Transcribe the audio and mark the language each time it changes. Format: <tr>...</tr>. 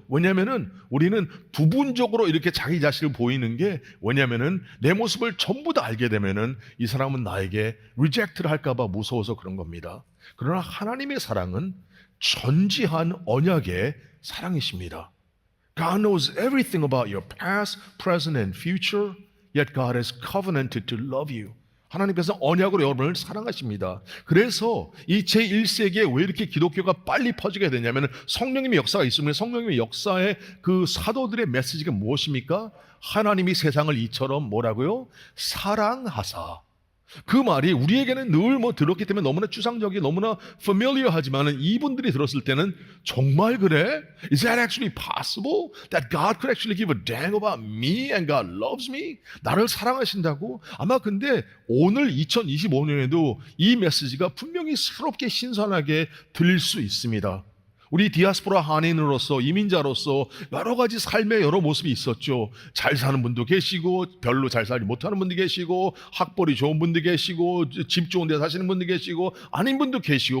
<ko>왜냐하면은 우리는 부분적으로 이렇게 자기 자신을 보이는 게, 왜냐하면은 내 모습을 전부 다 알게 되면은 이 사람은 나에게 리젝트를 할까봐 무서워서 그런 겁니다. 그러나 하나님의 사랑은 전지한 언약의 사랑이십니다.</ko> <en>God knows everything about your past, present, and future. Yet God has covenanted to love you.</en> <ko>하나님께서 언약으로 여러분을 사랑하십니다. 그래서 이 제1세기에 왜 이렇게 기독교가 빨리 퍼지게 되냐면 성령님의 역사가 있으면, 성령님의 역사의 그 사도들의 메시지가 무엇입니까? 하나님이 세상을 이처럼 뭐라고요? 사랑하사. 그 말이 우리에게는 늘 들었기 때문에 너무나 추상적이, 너무나 familiar 하지만 이분들이 들었을 때는 정말 그래?</ko> <en>Is that actually possible? That God could actually give a damn about me and God loves me?</en> <ko>나를 사랑하신다고? 아마 근데 오늘 2025년에도 이 메시지가 분명히 새롭게 신선하게 들릴 수 있습니다. 우리 디아스포라 한인으로서, 이민자로서 여러 가지 삶의 여러 모습이 있었죠. 잘 사는 분도 계시고, 별로 잘 살지 못하는 분도 계시고, 학벌이 좋은 분도 계시고, 집 좋은 데 사시는 분도 계시고, 아닌 분도 계시고.</ko>